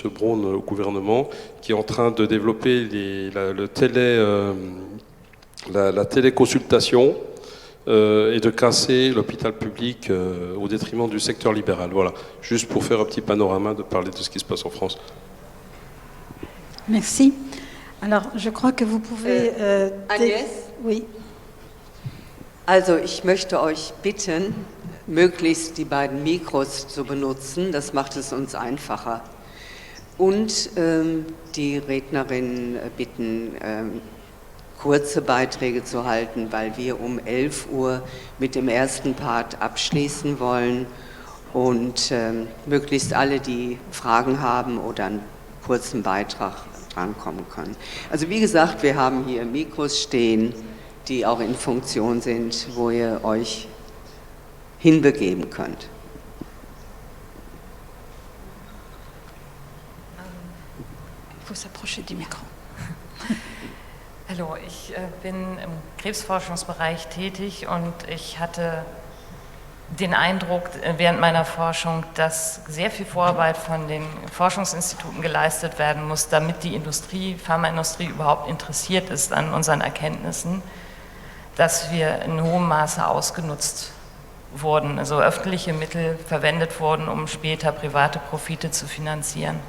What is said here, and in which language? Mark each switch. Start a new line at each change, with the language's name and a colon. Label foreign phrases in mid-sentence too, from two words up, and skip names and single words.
French: Braun au gouvernement, qui est en train de développer la téléconsultation et de casser l'hôpital public au détriment du secteur libéral. Voilà, juste pour faire un petit panorama, de parler de ce qui se passe en France. Merci. Alors, je crois que vous pouvez... Agnès? Oui.
German: Also, ich möchte euch bitten, möglichst die beiden Mikros zu benutzen. Das macht es uns einfacher. Und die Rednerinnen bitten, kurze Beiträge zu halten, weil wir um 11 Uhr mit dem ersten Part abschließen wollen und möglichst alle, die Fragen haben oder einen kurzen Beitrag drankommen können. Also wie gesagt, wir haben hier Mikros stehen, die auch in Funktion sind, wo ihr euch hinbegeben könnt.
French: Il faut s'approcher du micro.
German: Hallo, ich bin im Krebsforschungsbereich tätig und ich hatte den Eindruck während meiner Forschung, dass sehr viel Vorarbeit von den Forschungsinstituten geleistet werden muss, damit die Pharmaindustrie überhaupt interessiert ist an unseren Erkenntnissen, dass wir in hohem Maße ausgenutzt wurden, also öffentliche Mittel verwendet wurden, um später private Profite zu finanzieren.